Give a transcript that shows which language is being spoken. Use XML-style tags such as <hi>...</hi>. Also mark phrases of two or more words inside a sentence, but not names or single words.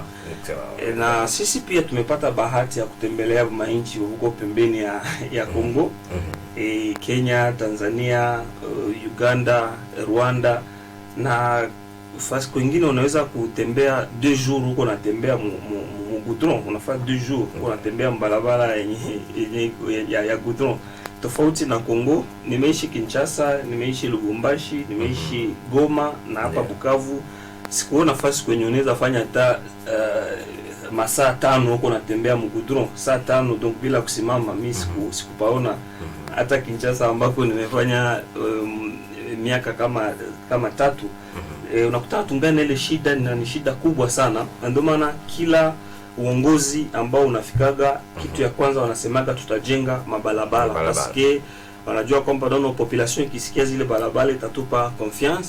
<sw>Na sisi pia tumepata bahati ya kutembelea mainchi huko pembeni ya Kongo, Kenya, Tanzania, Uganda, Rwanda, na fasi kwingine unaweza kutembea 2 jours huko, natembea mu goudron, unafanya 2 jours huko unatembea mbalabala ya goudron. Tofauti na Kongo, nimeishi Kinshasa, nimeishi Lubumbashi, nimeishi Goma na hapa Bukavu, sikuona nafasi kwenye unaweza fanya hata masaa 5 huko natembea mu goudron, saa 5 donc bila kusimama. Mimi sikupaona hata Kinshasa ambako nimefanya miaka kama 3. Unakuta tungana ile shida ni shida kubwa sana, ndio maana kila uongozi ambao unafikaga kitu ya kwanza wanasemaga tutajenga mabalabala, paske wanajua kwamba dono population ikisikia zile balabala itatupa confiance.</sw>